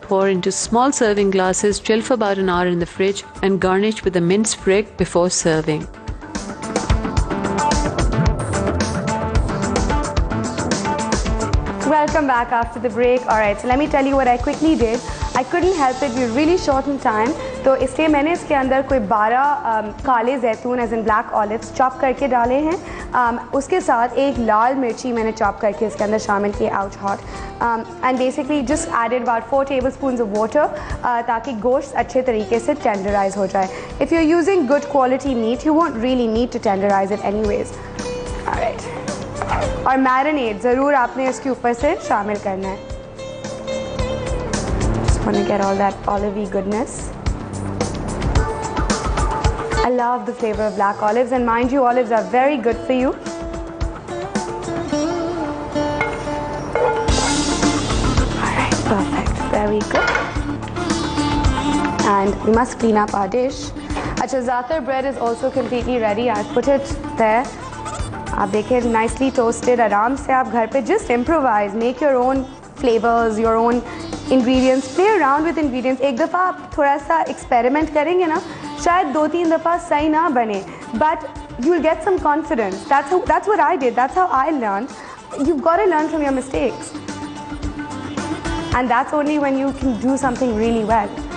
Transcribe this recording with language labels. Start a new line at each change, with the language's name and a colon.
English: Pour into small serving glasses. Chill for about an hour in the fridge and garnish with a mint sprig before serving. Welcome back after the break. Alright, so let me tell you what I quickly did. I couldn't help it, we're really short in time.
Hindi: तो इसलिए मैंने इसके अंदर कोई 12 काले जैतून
English: as in black olives
Hindi: chop करके डाले हैं. उसके साथ एक लाल मिर्ची मैंने चॉप करके इसके अंदर शामिल किए out hot.
English: and basically just added about 4 tablespoons of water
Hindi: ताकि गोश्त अच्छे तरीके से टेंडराइज हो जाए.
English: If you are using good quality meat you won't really need to tenderise it anyways.
Hindi: Alright, और मैरिनेड ज़रूर आपने इसके ऊपर से शामिल करना है.
English: Just want to get all that olivey goodness. I love the flavor of black olives, and mind you, olives are very good for you. Alright, perfect, very good. And we must clean up our dish. Acha, zaatar bread is also completely ready. I've put it there.
Hindi: आप देखें,
English: nicely toasted.
Hindi: आराम से आप घर पे
English: just improvise, make your own flavors, your own ingredients, play around with ingredients.
Hindi: एक दफ़ा आप थोड़ा सा experiment करेंगे ना, शायद 2-3 दफ़ा सही ना बने,
English: but you'll get some confidence. That's what I did. That's how I learned. You've got to learn from your mistakes, and that's only when you can do something really well.